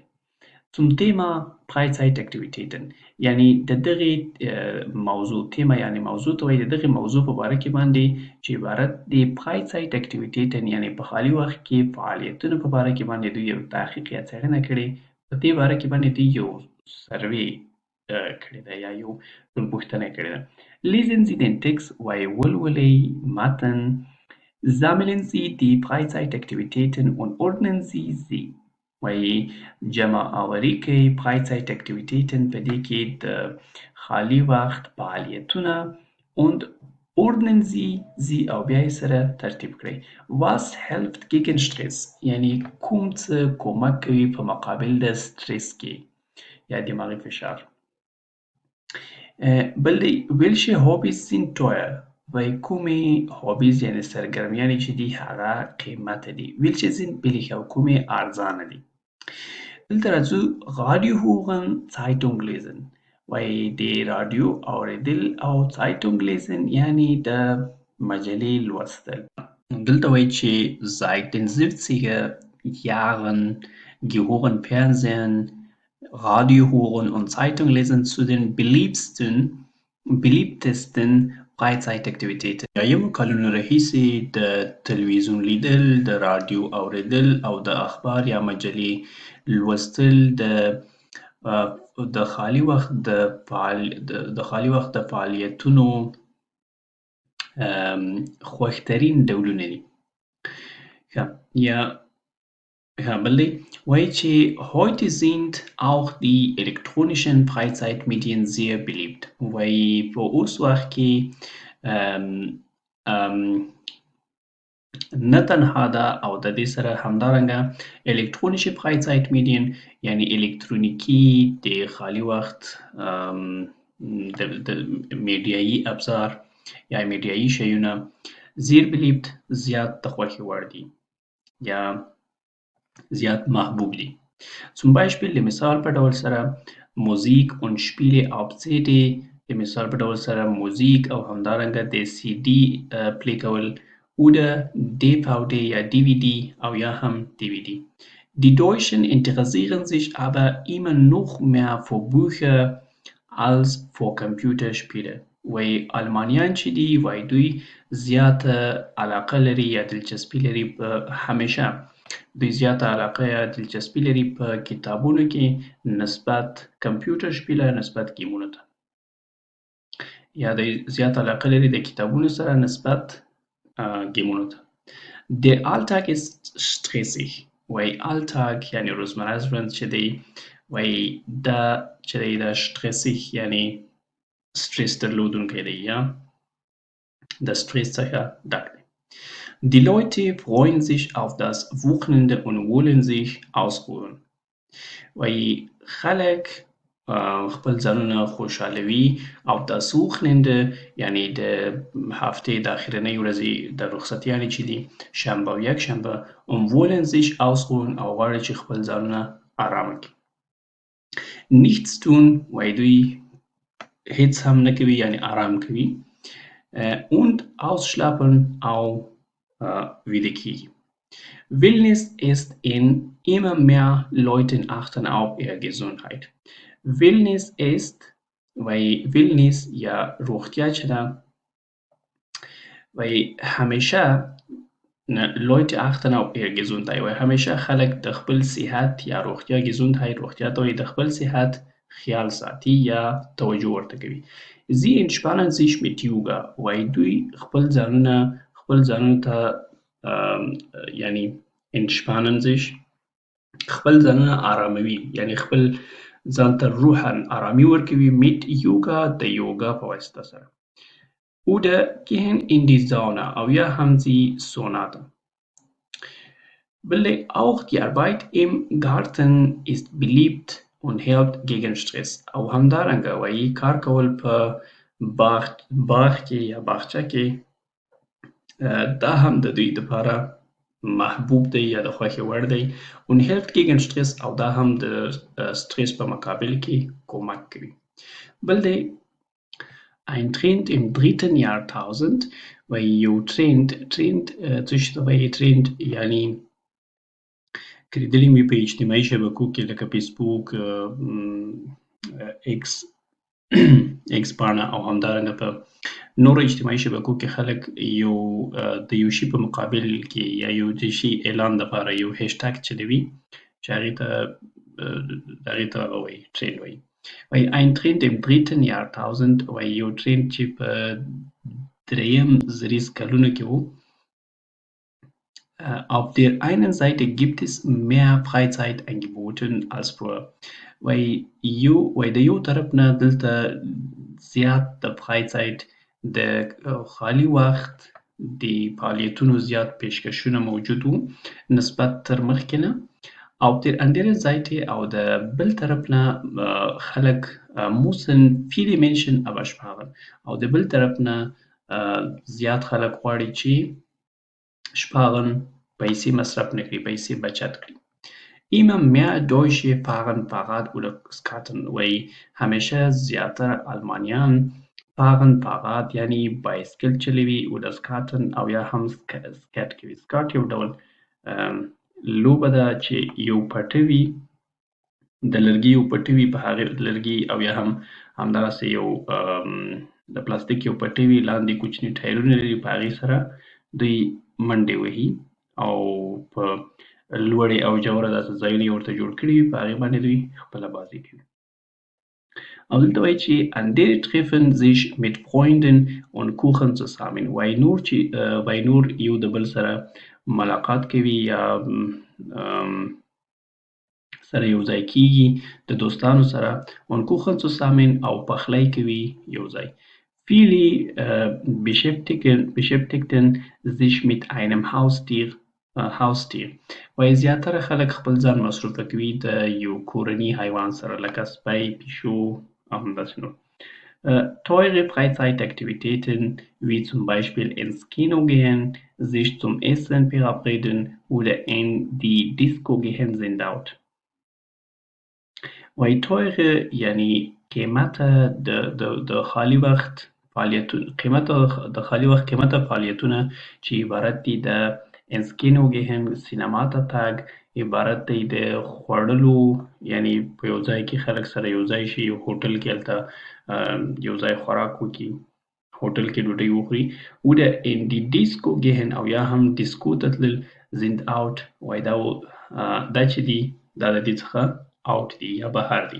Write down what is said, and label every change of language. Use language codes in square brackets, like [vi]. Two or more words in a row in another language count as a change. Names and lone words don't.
[de] zum Thema Freizeitaktivitäten [ps] یعنې د دغې موضوع تیمه یعنې موضوع ته وایي د دغې موضوع په باره کې باندې چې عبارت د Freizeitaktivitäten یعنې په خالي وخت کې فعالیتونو په باره کې باندې دوی یو تحقیق یا څېړنه کړې. په دې باره کې باندې دوی یو سروې کړې ده یا یو ټولپوښتنه کړې ده. [de] lesen Sie den Text [ps] وایي ولولئ متن. [de] sammeln Sie die Freizeitaktivitäten und ordnen Sie sie. [ps] وایي جمع آوري کوي Freizeitaktivitäten په دې کې د خالي وخت فعالیتونه [de] und ordnen Sie sie [ps] او بیا یې سره ترتیب کړئ. [de] was hilft gegen Stress [ps] یعنې کوم څه کومک کوي په مقابل د سټرس کې یا دماغي فشار. بل دی [de] welche Hobbys sind teuer. [ps] وایي کومې هابیز یعنې سرګرمیانې چې دي هغه قیمته دي. [de] welche sind billig [ps] او کومې ارزانه دي. دلته راځو [de] Radio hören, Zeitung lesen. [ps] وایي د رادیو اورېدل او [de] Zeitung lesen [ps] یعنې د مجلې لوستل. دلته وایي چې [de] seit den 70er Jahren gehören Fernsehen, Radio hören und Zeitung lesen zu den beliebtesten Freizeitaktivitäten. [ps] یایمو کلونو راهیسې د تلویزیون لیدل، د رادیو اورېدل او د اخبار یا مجلې لوستل د خالي وخت د فعالیتونو خوښترین ډولونه دي. بل دی وایي چې [de] heute sind auch die elektronischen Freizeitmedien sehr beliebt. [ps] وایي په اوس وخت کې نه تنها ده او د دې سره همدارنګه الکترونیشي Freizeitmedien یعنې الکترونیکي د خالي وخت د میډیایي ابزار یا میډیایي شیونه [de] sehr beliebt [ps] زیات د خوښې وړ دي یا زیات محبوب دي. [de] zum Beispiel [ps] د مثال په ډول سره [de] Musik und Spiele auf CD. [ps] د مثال په ډول سره موزیک او همدارنګه د CD پلی کول oder DVD یا DVD او یا هم DVD. [de] Die Deutschen interessieren sich aber immer noch mehr für Bücher als für Computerspiele. [ps] وایي المانیان چې دي وایي دوی زیاته علاقه لري یا دلچسپي لري په همیشه دوی زیاته علاقه یا دلچسپي لري په کتابونو کې نسبت Computerspiele نسبت ګیمونو ته. یا دوی زیاته علاقه لري د کتابونو سره نسبت ګیمونو ته. [de] Der Alltag ist stressig. [ps] وایي Alltag یعنې روزمره ژوند چې دی وایي دا چې دی دا stressig یعنې سټرس درلودونکی دی یا د سټرس څخه ډک دی. [de] Die Leute freuen sich auf das Wochenende und wollen sich ausruhen. [ps] وایي خلک خپل ځانونه خوشحالوي او [de] das Wochenende [ps] یعنی د هفتې د اخرنۍ ورځې د رخصتیانې چې دي شنبه او یکشنبه [de] wollen sich ausruhen [ps] او غواړي چې خپل ځانونه آرامه کړي. [de] nichts tun [ps] وایي دوی هیڅ هم نه کوي یعنی آرام کوي. [de] und ausschlafen [ps] او ویده کیږي. [de] Wellness ist in immer mehr Leuten achten auf ihre Gesundheit. Wellness ist [ps] وایي wellness یا روغتیا چې ده وایي همیشه [de] Leute achten auf ihre Gesundheit [ps] وایي همیشه خلک د خپل صحت یا روغتیا Gesundheit روغتیا ته وایي د خپل صحت خیال ساتي یا توجه ورته کوي. [de] Sie entspannen sich mit Yoga [ps] وایي دوی خپل ځانونو ته یعنی [de] entspannen sich [ps] خپل ځانونه آراموي یعنی خپل ځان ته روحاً آرامي ورکوي [de] mit Yoga [ps] د یوګا په واسطه سره. [de] Oder gehen in die Sauna [ps] او یا هم ځي سونا ته. بلې [de] auch die Arbeit im Garten ist beliebt und hilft gegen Stress [ps] او همدارنګه وایي کار کول په باغ کې یا باغچه کې دا هم د دوی لپاره محبوب دی یا د خوښې وړ دی [de] und hilft gegen Stress [ps] او دا هم د سټرس په مقابل کې کومک کوي. بل دی [de] ein Trend im 3. [ps] Jahrtausend وایي یو ټرند څه شي ته وایي ټرند یعنی که لیدلي مې په اجتماعي شبکو کې لکه فیسبوک ایکس پاڼه او همدارنګه په نورو اجتماعي شبکو کې خلک د یو شي په مقابل کې یا یو د شي اعلان لپاره یو هیشټاګ چلوي چې هغې ته وایي ټرند وایي. وایي [de] ein Trend im 3. Jahrtausend [ps] وایي یو ټرند چې په 3 زریز کلونو کې و. [de] Auf der einen Seite gibt es mehr Freizeitangebote als früher. [ps] وایي د یو طرف نه دلته زیات د Freizeit د خالي وخت د فعالیتونو زیات پیشکشونه موجود وو نسبت تر مخکې نه. [de] Auf der anderen Seite [ps] او د بل طرف نه خلک [de] müssen viele Menschen aber sparen [ps] او د بل طرف نه زیات خلک غواړي چې sparen پیسې مصرف نه کړي پیسې بچت کړي. [de] Immer mehr Deutsche fahren Fahrrad oder Skaten [ps] وایي همیشه زیاتره آلمانیان [de] fahren Fahrrad [ps] یعنی بایسکل چلوي [de] oder Skaten [ps] او یا هم سکیټ کوي. سکیټ یو ډول لوبه ده چې یو پټه وي د لرګي یو پټه وي په هغې لرګي او یا هم همدغسې یو د پلاستیک یو پټه وي لاندې کوچني ټایرونه لري په هغې سره دوی منډې وهي او په لوړې او ژوره داسې ځایونه یې ورته جوړ کړي وي په هغې باندې دوی خپله بازي کوي. او دلته وایي چې [de] andere treffen sich mit Freunden und Kuchen zusammen [ps] وایي نور یو د بل سره ملاقات کوي یا سره یو ځای کیږي د دوستانو سره [de] und Kuchen zusammen [ps] او پخلی کوي یو ځای. [de] Viele beschäftigten sich mit einem Haustier [ps] وایي زیاتره خلک خپل ځان مصروفه کوي د یو کورني حیوان سره لکه سپی پیشو او همداسې نور. [de] Teure Freizeitaktivitäten wie zum Beispiel ins Kino gehen, sich zum Essen verabreden oder in die Disco gehen sind out. [ps] وایي teure یعنی قیمته د خالي وخت فعالیتونه چې عبارت دي د [de] ins Kino gehen [ps] سینما ته تګ عبارت دی د خوړلو یعنی په یو ځای کې خلک سره یو ځای شي یو هوټل کې هلته یو ځای خوراک وکړي هوټل کې ډوډۍ وخوري. [de] oder in die Disco gehen [ps] او یا هم ډیسکو ته تلل [de] sind out [ps] وایي دا چې دي دا د دې څخه out دي یا بهر دي.